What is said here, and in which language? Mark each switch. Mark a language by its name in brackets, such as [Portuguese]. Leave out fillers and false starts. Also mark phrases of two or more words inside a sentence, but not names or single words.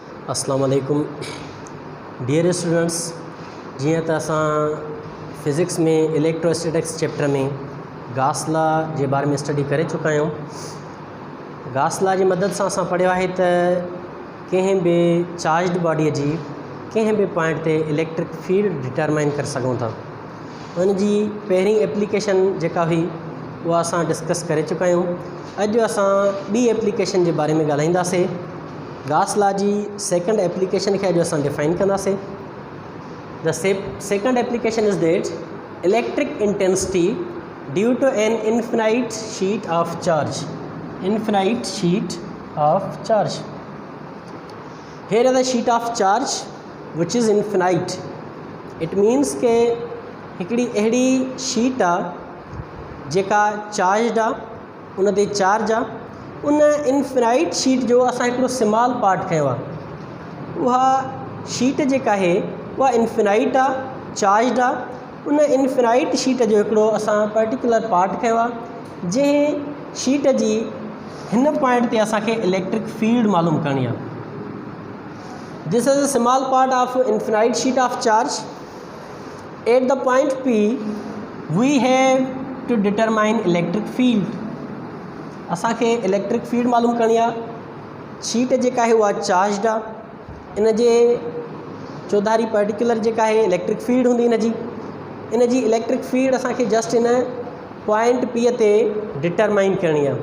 [Arabic] السلام عليكم [English] dear students. [Sindhi] जीअं त असां फिज़िक्स में [English] electrostatics chapter [Sindhi] में [English] Gauss law [Sindhi] जे बारे में स्टडी करे चुका आहियूं। [English] Gauss law [Sindhi] जी मदद सां असां पढ़ियो आहे त कंहिं बि चार्ज्ड बॉडीअ जी कंहिं बि पॉइंट ते [English] electric field determine [Sindhi] करे सघूं था। उन जी पहिरीं एप्लीकेशन जेका हुई उहा असां डिस्कस करे चुका आहियूं। अॼु असां ॿी एप्लीकेशन जे बारे में ॻाल्हाईंदासीं। [English] Gauss law [Sindhi] जी [English] second application [Sindhi] खे अॼु असां डिफाइन कंदासीं। [English] The second application is that electric intensity due to an infinite sheet of charge. infinite sheet of charge. here is the sheet of charge which is infinite. it means [Sindhi] के हिकिड़ी अहिड़ी शीट आहे जेका चार्ज आहे, उन ते चार्ज आहे। उन [English] infinite sheet [Sindhi] जो असां हिकिड़ो [English] small part [Sindhi] खयो आहे। उहा शीट जेका आहे उहा इनफिनाइट आहे, चार्ज आहे। उन [English] infinite sheet [Sindhi] जो हिकिड़ो असां [English] particular part [Sindhi] खयो आहे जंहिं शीट जी हिन पॉइंट ते असांखे [English] electric field [Sindhi] मालूम करणी आहे। [English] This is a small part of infinite sheet of charge. At the point P, we have to determine electric field. [Sindhi] असांखे [English] electric field [Sindhi] मालूम करणी आहे। शीट जेका आहे उहा चार्जड आहे। इन जे चौधारी पर्टिकुलर जेका आहे [English] electric field [Sindhi] हूंदी इन जी [English] electric field [Sindhi] असांखे जस्ट इन पॉइंट P ते डिटरमाइन करणी आहे।